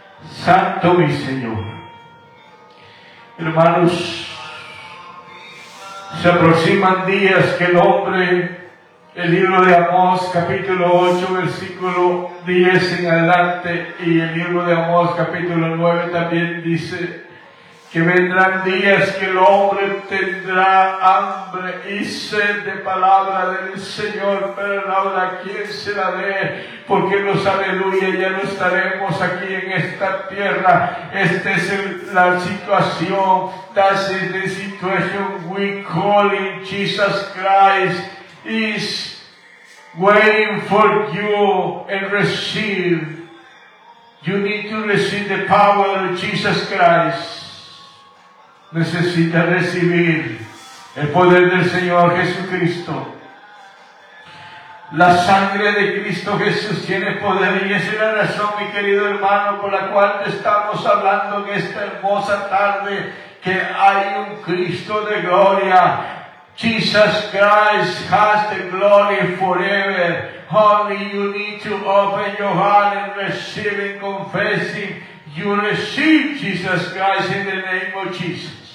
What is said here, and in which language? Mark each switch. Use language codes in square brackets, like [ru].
[es] Santo mi Señor. Hermanos, se aproximan días que el hombre, el libro de Amós capítulo 8 versículo 10 en adelante, y el libro de Amós capítulo 9 también dice que vendrán días que el hombre tendrá hambre y sed de palabra del Señor, pero ahora ¿quién se la dé? Porque los aleluya ya no estaremos aquí en esta tierra. Esta es la situación. [en] That's the situation we call in Jesus Christ is waiting for you and receive. You need to receive the power of Jesus Christ. [es] Necesita recibir el poder del Señor Jesucristo. La sangre de Cristo Jesús tiene poder, y esa es la razón, mi querido hermano, por la cual estamos hablando en esta hermosa tarde, que hay un Cristo de gloria. [en] Jesus Christ has the glory forever. Only you need to open your heart and receive and confessing. You receive Jesus Christ in the name of Jesus.